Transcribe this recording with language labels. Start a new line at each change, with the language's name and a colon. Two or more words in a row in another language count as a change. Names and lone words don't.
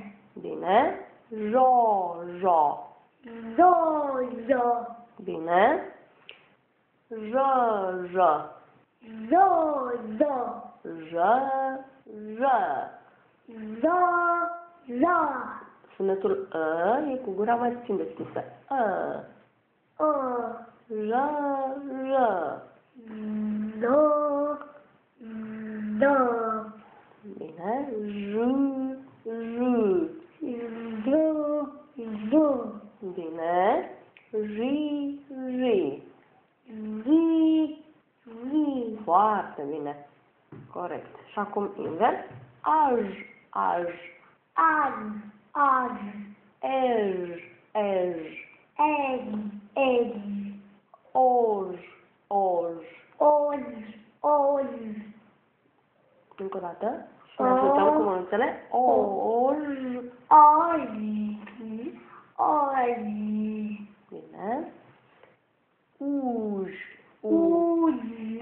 Romanian: Bine. Jo. Jo. Zo. Zo. Bine. J. J. Zo. Zo. J. J. Zo. Zo. Sunetul ă e cu gura mai puțin deschisă. Ă. J. J. Zo. Zo. Bine. J. J. Zo. Zo. Bine. J. J. Zi. Zi. Foarte bine. Corect. Și acum invers. Aj. Aj. Aj. Aj. Ej. Ej. Ej. Ej. Oj. Oj. Oj. Oj. Încă o dată. Și ne ajutăm cu mânuțele. Oj. Oj. Oj. Bine. Uj. Uj. Uj.